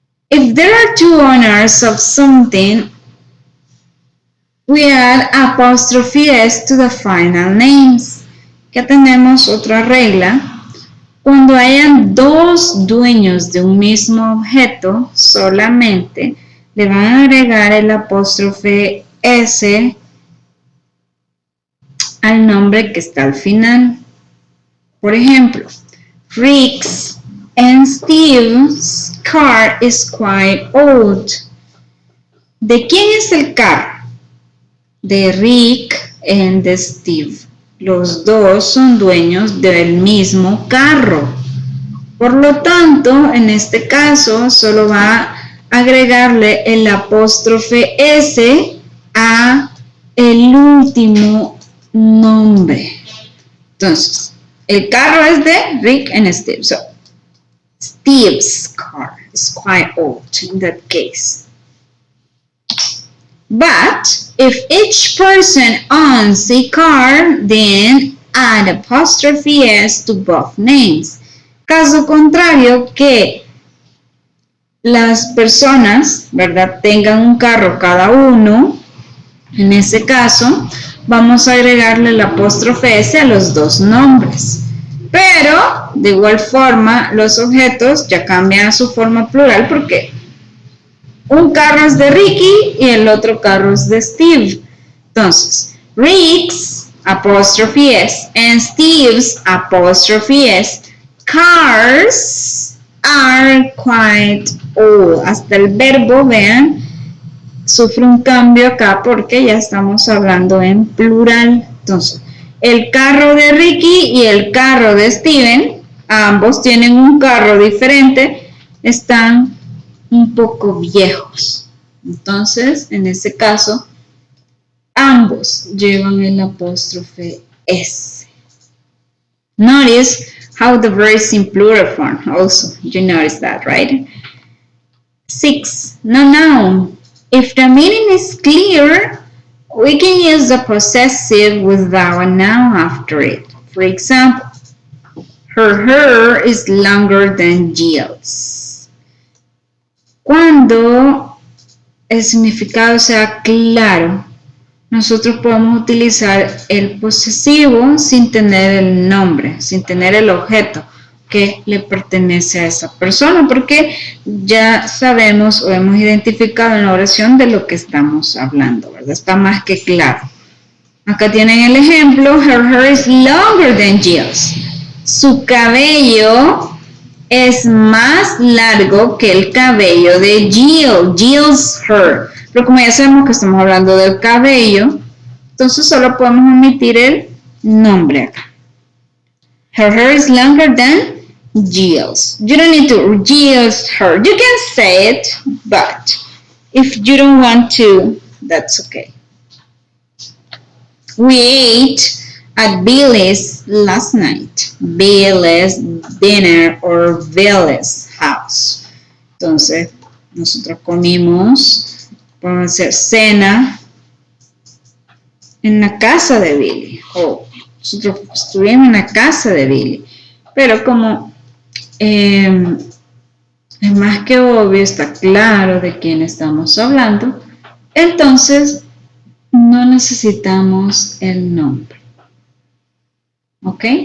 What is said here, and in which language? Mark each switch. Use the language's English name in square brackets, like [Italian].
[English] If there are two owners of something, we add apostrophe S to the final names. [Spanish] Ya tenemos otra regla. Cuando hayan dos dueños de un mismo objeto, solamente le van a agregar el apóstrofe S al nombre que está al final. [English] Por ejemplo, Rick's and Steve's car is quite old. [Spanish] ¿De quién es el carro? De Rick y de Steve. Los dos son dueños del mismo carro. Por lo tanto, en este caso, solo va agregarle el apóstrofe S a el último nombre. Entonces, el carro es de Rick and Steve. [English] So, Steve's car is quite old in that case. But if each person owns a car, then add apostrophe S to both names. [Spanish] Caso contrario, que las personas, ¿verdad?, tengan un carro cada uno, en ese caso, vamos a agregarle el apóstrofe S a los dos nombres. Pero, de igual forma, los objetos ya cambian a su forma plural porque un carro es de Ricky y el otro carro es de Steve. Entonces, [English] Rick's apostrophe S and Steve's apostrophe S cars are quite old. [Spanish] Hasta el verbo, vean, sufre un cambio acá porque ya estamos hablando en plural. Entonces, el carro de Ricky y el carro de Steven, ambos tienen un carro diferente, están un poco viejos. Entonces, en este caso, ambos llevan el apóstrofe S. [English] Notice how the verb is in plural form. Also, you notice that, right? 6. No noun. If the meaning is clear, we can use the possessive without a noun after it. For example, her hair is longer than Jill's. [Spanish] Cuando el significado sea claro, nosotros podemos utilizar el posesivo sin tener el nombre, sin tener el objeto que le pertenece a esa persona, porque ya sabemos o hemos identificado en la oración de lo que estamos hablando, ¿verdad? Está más que claro. Acá tienen el ejemplo, [English] her hair is longer than Jill's. [Spanish] Su cabello es más largo que el cabello de Jill, [English] Jill's hair. [Spanish] Pero como ya sabemos que estamos hablando del cabello, entonces solo podemos omitir el nombre acá. [English] Her hair is longer than Jill's. You don't need to Jill's hair. You can say it, but if you don't want to, that's okay. We ate at Billy's last night. Billy's dinner or Billy's house. [Spanish] Entonces, nosotros comimos, podemos hacer cena en la casa de Billy. O nosotros estuvimos en la casa de Billy. Pero como es más que obvio, está claro de quién estamos hablando, entonces no necesitamos el nombre. ¿Ok?